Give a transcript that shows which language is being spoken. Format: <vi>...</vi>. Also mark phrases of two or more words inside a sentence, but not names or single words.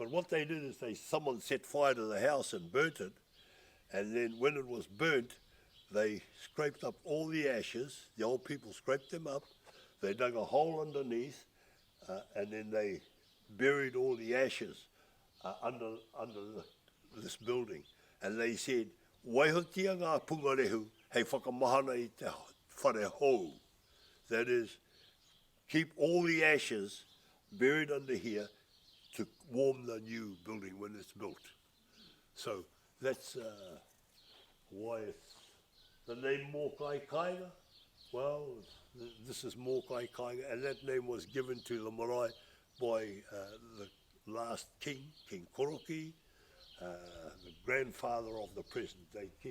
<en>But what they did is someone set fire to the house and burnt it, and then when it was burnt, they scraped up all the ashes. The old people scraped them up. They dug a hole underneath, and then they buried all the ashes under this building. And they said,</en> <mi>"Waihotia ngā pungarehu hei whakamahana I te whare hou."</mi> <en>That is, keep all the ashes buried under here to warm the new building when it's built. So that's why it's the name Mokai Kainga. Well, this is Mokai Kainga, and that name was given to the marae by the last king, King Koro, the grandfather of the present day king.</en>